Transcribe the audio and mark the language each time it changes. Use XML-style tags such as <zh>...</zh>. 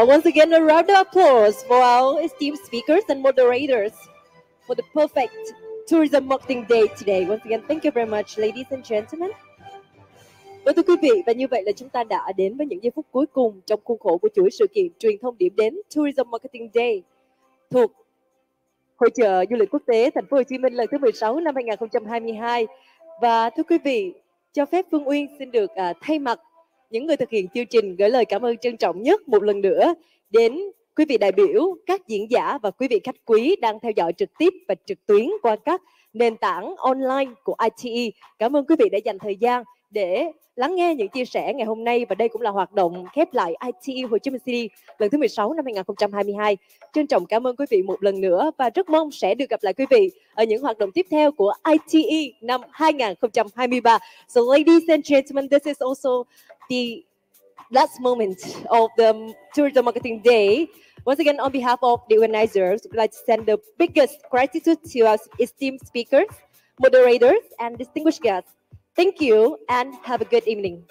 <en>Once again, a round of applause for our esteemed speakers and moderators for the perfect tourism marketing day today. Once again, thank you very much, ladies and gentlemen.</en> <vi>Vâng thưa quý vị, và như vậy là chúng ta đã đến với những giây phút cuối cùng trong khuôn khổ của chuỗi sự kiện Truyền thông điểm đến Tourism Marketing Day thuộc Hội chợ du lịch quốc tế Thành phố Hồ Chí Minh lần thứ 16 năm 2022. Và thưa quý vị, cho phép Phương Uyên xin được thay mặt những người thực hiện chương trình gửi lời cảm ơn trân trọng nhất một lần nữa đến quý vị đại biểu, các diễn giả và quý vị khách quý đang theo dõi trực tiếp và trực tuyến qua các nền tảng online của ITE. Cảm ơn quý vị đã dành thời gian để lắng nghe những chia sẻ ngày hôm nay, và đây cũng là hoạt động khép lại ITE Hồ Chí Minh City lần thứ 16 năm 2022. Trân trọng cảm ơn quý vị một lần nữa và rất mong sẽ được gặp lại quý vị ở những hoạt động tiếp theo của ITE năm 2023.</vi> <en>So ladies and gentlemen, this is also the last moment of the Tourism Marketing Day. Once again, on behalf of the organizers, we'd like to send the biggest gratitude to our esteemed speakers, moderators, and distinguished guests. Thank you and have a good evening.</en>